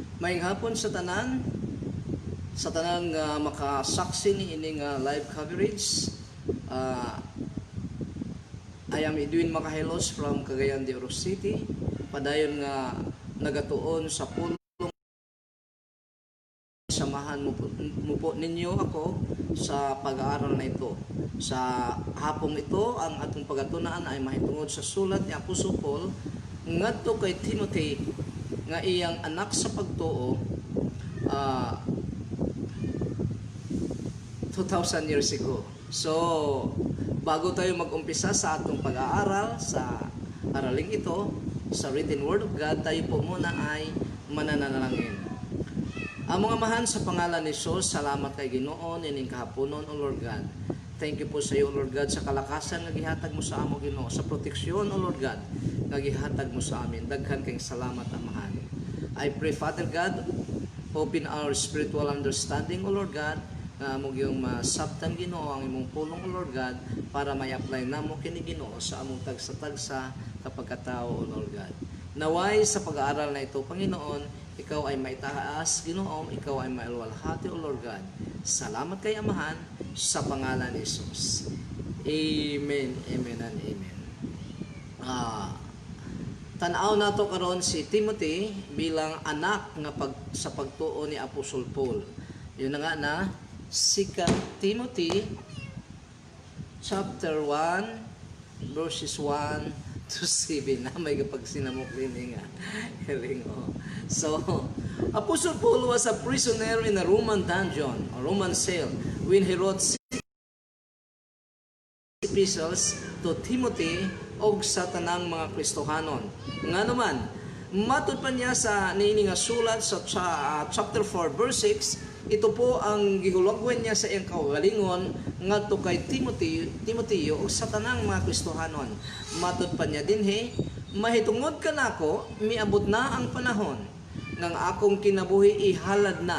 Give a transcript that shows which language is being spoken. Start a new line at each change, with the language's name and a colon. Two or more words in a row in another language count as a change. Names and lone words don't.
Cebuano: Maayong hapon sa tanan nga makasaksi ni ining live coverage.
English: I am Edwin Makahelos from Cagayan de Oro City.
Cebuano: Padayon nga nagatuon sa pulong
Filipino: samahan mo po ninyo ako sa pag-aaral na ito.
Cebuano: Sa hapong ito, ang atong pagatunaan ay mahitungod sa sulat ni Apostol Paul ngadto kay Timothy nga iyang anak sa pagtuo 2,000
English: years ago.
Cebuano: So,
Filipino: bago tayo mag-umpisa sa atong pag-aaral sa araling ito, sa
English: written word of God,
Filipino: tayo po muna ay mananalangin.
Cebuano: Ang mga mahan sa pangalan ni Jesus, salamat kay Ginoo nining kahaponon,
English: O Lord God. Thank you
Filipino: po sa iyo,
English: O Lord God,
Cebuano: sa kalakasan nga gihatag mo sa amo, Ginoo, sa proteksyon,
English: O Lord God,
Cebuano: nga gihatag mo sa amin. Daghan kayong salamat, Amahan.
English: I pray, Father God, open our spiritual understanding, O Lord God,
Cebuano: na mo yung masabtan, Ginoo, ang imong pulong,
English: O Lord God,
Cebuano: para may apply na mo kini Ginoo sa among tagsa-tagsa kapag katao,
English: O Lord God.
Filipino: Naway sa pag-aaral na ito, Panginoon, ikaw ay maitaas, Ginoo, ikaw ay mailuwalhati,
English: O Lord God.
Cebuano: Salamat kay Amahan sa pangalan ni Jesus.
English: Amen, amen, and amen.
Cebuano: Tanaw nato karon si Timothy bilang anak nga sa pagtuo ni Apostol Paul. Yun na nga na 2 Timothy chapter 1 verses 1 to 7. Na may kapag sinamok din nga.
English: So, Apostle Paul was a prisoner in a Roman dungeon or Roman cell when he wrote epistles to Timothy
Cebuano: og sa tanang mga Kristohanon. Nga naman, matud pa niya sa niini nga sulat sa chapter 4 verse 6,
Filipino: ito po ang
Cebuano: gihulagwan niya sa iyang kaugalingon ngadto kay Timoteo og sa tanang mga Kristohanon. Matud pa niya dinhi, mahitungod kanako miabot na ang panahon nang akong kinabuhi ihalad na.